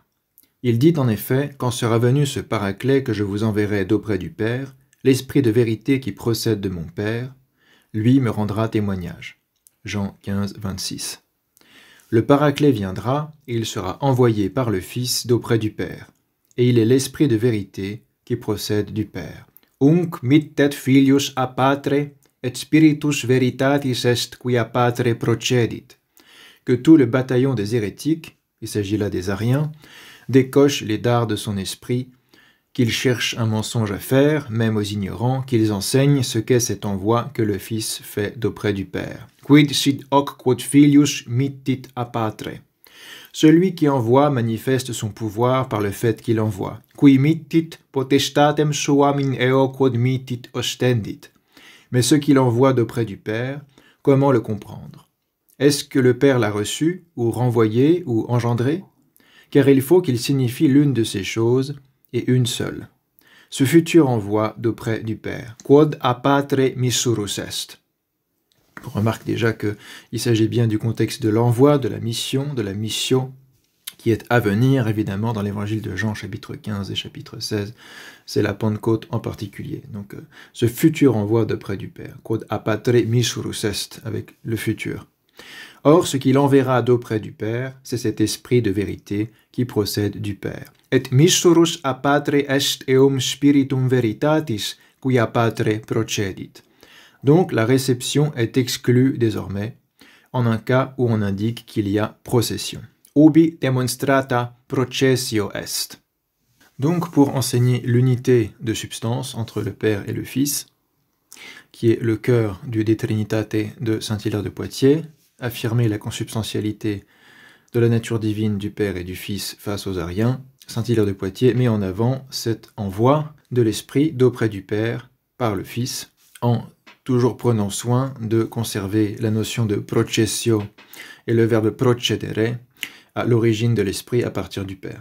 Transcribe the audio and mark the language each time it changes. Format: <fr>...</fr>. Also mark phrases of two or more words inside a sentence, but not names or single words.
<fr>Il dit en effet, quand sera venu ce Paraclet que je vous enverrai d'auprès du Père, l'Esprit de vérité qui procède de mon Père, lui me rendra témoignage. Jean 15, 26. Le Paraclet viendra et il sera envoyé par le Fils d'auprès du Père. Et il est l'Esprit de vérité qui procède du Père.</fr> <la>Unc mittet filius a patre, et spiritus veritatis est qui a patre procedit.</la> <fr>Que tout le bataillon des hérétiques, il s'agit là des ariens, décoche les dards de son esprit, qu'ils cherchent un mensonge à faire, même aux ignorants, qu'ils enseignent ce qu'est cet envoi que le Fils fait d'auprès du Père.</fr> <la>Quid sit hoc quod filius mittit a patre.</la> <fr>Celui qui envoie manifeste son pouvoir par le fait qu'il envoie.</fr> <la>Qui mittit potestatem suam in eo quod mittit ostendit.</la> <fr>Mais ce qu'il envoie d'auprès du Père, comment le comprendre? Est-ce que le Père l'a reçu, ou renvoyé, ou engendré? Car il faut qu'il signifie l'une de ces choses, et une seule. Ce futur envoi d'auprès du Père.</fr> <la>Quod a patre missurus est.</la> <fr>On remarque déjà qu'il s'agit bien du contexte de l'envoi, de la mission, qui est à venir, évidemment, dans l'évangile de Jean, chapitre 15 et chapitre 16. C'est la Pentecôte en particulier. Donc, ce futur envoi d'auprès du Père.</fr> <la>Quod a patre missurus est,</la> <fr>avec le futur. Or, ce qu'il enverra d'auprès du Père, c'est cet esprit de vérité qui procède du Père.</fr> <la>Et missurus a patre est eum spiritum veritatis, qui a patre procedit.</la> <fr>Donc, la réception est exclue désormais, en un cas où on indique qu'il y a procession.</fr> <la>Ubi demonstrata processio est.</la> <fr>Donc, pour enseigner l'unité de substance entre le Père et le Fils, qui est le cœur du De Trinitate de saint Hilaire de Poitiers, affirmer la consubstantialité de la nature divine du Père et du Fils face aux ariens, saint Hilaire de Poitiers met en avant cet envoi de l'Esprit d'auprès du Père par le Fils, en toujours prenant soin de conserver la notion de processio et le verbe procedere à l'origine de l'Esprit à partir du Père.</fr>